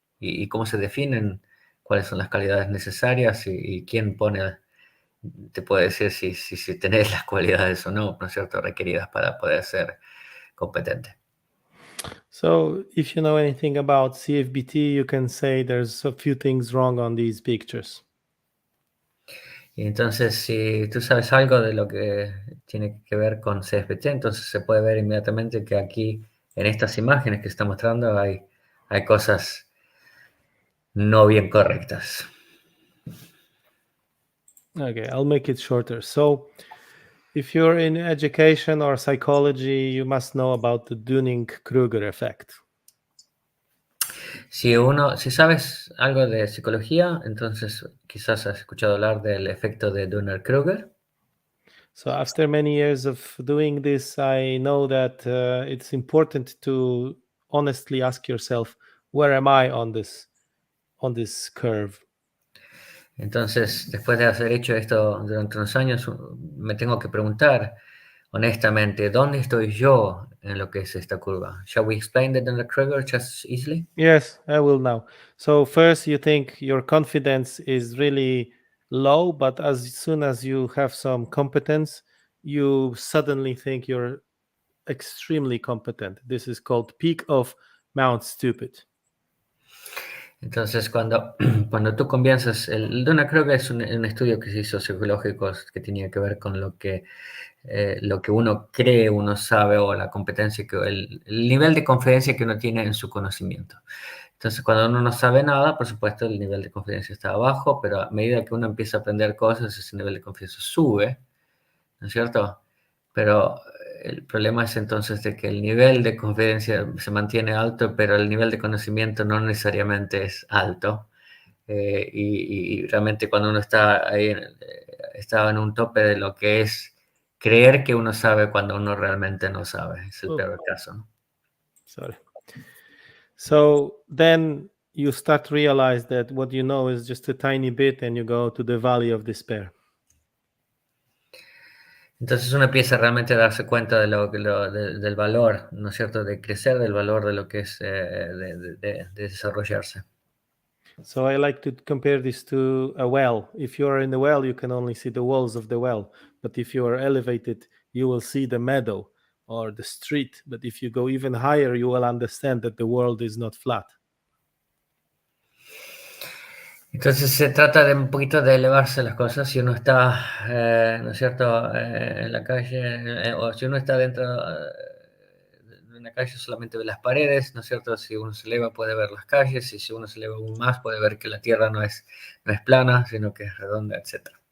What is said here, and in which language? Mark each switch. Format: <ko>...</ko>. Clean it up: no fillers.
<es>¿Y cómo se definen cuáles son las cualidades necesarias y quién te puede decir si tenés las cualidades o no, ¿no es cierto?, requeridas para poder ser competente.</es> <en>So if you know anything about CFBT, you can say there's a few things wrong on these pictures.</en> <es>Y entonces, si tú sabes algo de lo que tiene que ver con CFBT, entonces se puede ver inmediatamente que aquí, en estas imágenes que está mostrando, hay cosas no bien correctas.</es> <en>Okay, I'll make it shorter. So if you're in education or psychology, you must know about the Dunning-Kruger effect.</en> <es>Si sabes algo de psicología, entonces quizás has escuchado hablar del efecto de Dunning-Kruger.</es> <en>So after many years of doing this, I know that it's important to honestly ask yourself, where am I on this curve?</en> <es>Entonces, después de haber hecho esto durante unos años, me tengo que preguntar honestamente, ¿dónde estoy yo en lo que es esta curva?</es> <en>Shall we explain the Dunning-Kruger just easily? Yes, I will now. So first you think your confidence is really low, but as soon as you have some competence, you suddenly think you're extremely competent. This is called peak of Mount Stupid.</en> <es>Entonces, cuando tú comienzas, el Dunning-Kruger es un estudio que se hizo psicológico que tenía que ver con lo que uno cree, uno sabe, o la competencia, el nivel de confidencia que uno tiene en su conocimiento. Entonces, cuando uno no sabe nada, por supuesto, el nivel de confidencia está abajo, pero a medida que uno empieza a aprender cosas, ese nivel de confianza sube, ¿no es cierto? Pero el problema es entonces de que el nivel de confidencia se mantiene alto, pero el nivel de conocimiento no necesariamente es alto. Y realmente cuando uno está ahí, está en un tope de lo que es creer que uno sabe cuando uno realmente no sabe. Es el peor caso, ¿no?</es> <en>Sorry. So then you start to realize that what you know is just a tiny bit and you go to the valley of despair.</en> <es>Entonces uno empieza realmente a darse cuenta del valor, ¿no es cierto?, de crecer, del valor de lo que es de desarrollarse.</es> <en>So I like to compare this to a well. If you are in the well, you can only see the walls of the well. But if you are elevated, you will see the meadow or the street. But if you go even higher, you will understand that the world is not flat.</en> <es>Entonces se trata de un poquito de elevarse las cosas. Si uno está, ¿no es cierto?, en la calle, o si uno está dentro de una calle, solamente ve las paredes, ¿no es cierto? Si uno se eleva puede ver las calles, y si uno se eleva aún más puede ver que la tierra no es plana, sino que es redonda, etc.</es>